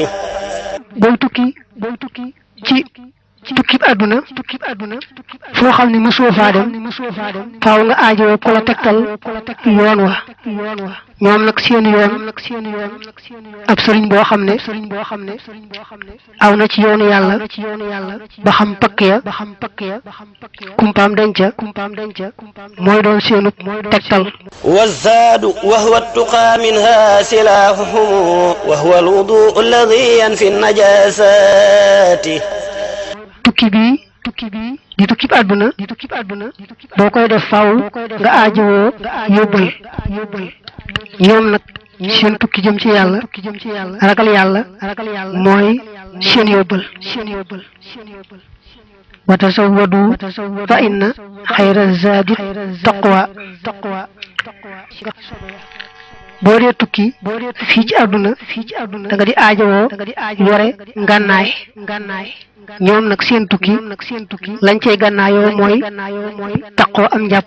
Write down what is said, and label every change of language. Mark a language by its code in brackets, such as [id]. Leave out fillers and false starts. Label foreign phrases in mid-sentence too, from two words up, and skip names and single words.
[wo] booy tukki ci tukki bi àdduna foo xam ne mosoo faa dem faaw nga aajowoo ko la tegtal yoon wa ñoom nag seen yoon ab sëriñ boo xam ne aw na ci yoonu yàlla ba xam pakk ya kumpaam denca mooy doon seenu tegtal [ar] والزاد وهو التقى منها سلاحهم وهو الوضوء الذي ينفي النجاسات [wo] tukki bi di tukki bi àdduna boo koy def faaw nga aajowoo yóbbal ñoom nag seen tukki jëm ci yàlla ragal yàlla mooy seen yóbbal [ar] وتزودوا فإن خير الزاد التقوى [wo] boo dee tukki fii ci àdduna da nga di aajowoo yore ngànnaay ñoom nag seen tukki lañ cay gànnaayoo mooy taqoo am njàpp